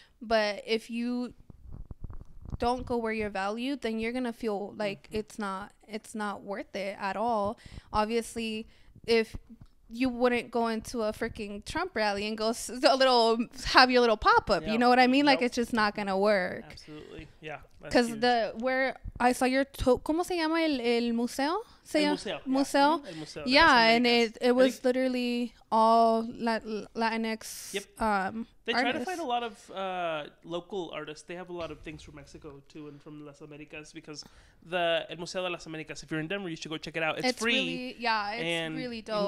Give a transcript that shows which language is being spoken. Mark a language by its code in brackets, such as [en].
[en] But if you don't go where you're valued, then you're going to feel like it's not worth it at all. Obviously, if you wouldn't go into a freaking Trump rally and go have your little pop-up, you know what I mean? Like it's just not going to work. Absolutely. Yeah. Because where I saw your [es] ¿cómo se llama el museo? Museo. El Museo. [en] Yeah, and it was literally all Latinx. They try to artists. find a lot of local artists. They have a lot of things from Mexico too, and from Las Americas, because El Museo de las Americas, if you're in Denver, you should go check it out. It's free. Really, it's really dope.